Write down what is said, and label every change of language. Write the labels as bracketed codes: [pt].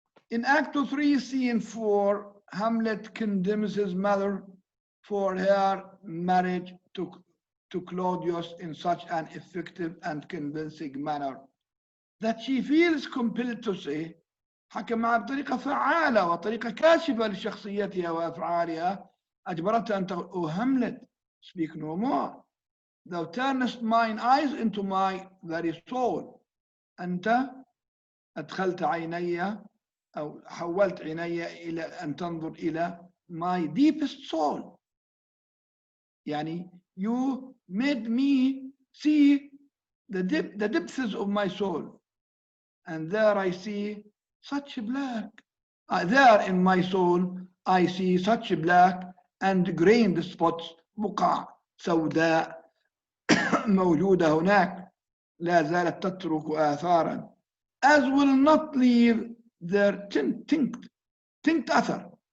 [en] In Act 3, Scene 4, Hamlet condemns his mother for her marriage to Claudius in such an effective and convincing manner that she feels compelled to say, [ar] حكم معها بطريقة فعالة وطريقة كاشفة لشخصيتها وأفعالها أجبرتها أن تقول, [en] Oh Hamlet, speak no more. Thou turnest mine eyes into my very soul. [ar] أنت أدخلت عيني أو حولت عيني إلى أن تنظر إلى [en] my deepest soul. [ar] يعني [en] you made me see the depths of my soul. And there I see such black. There in my soul I see such black and grained spots [ar] بقع سوداء موجودة هناك لا زالت تترك آثارا [en] as will not leave their tinct [ar] أثر.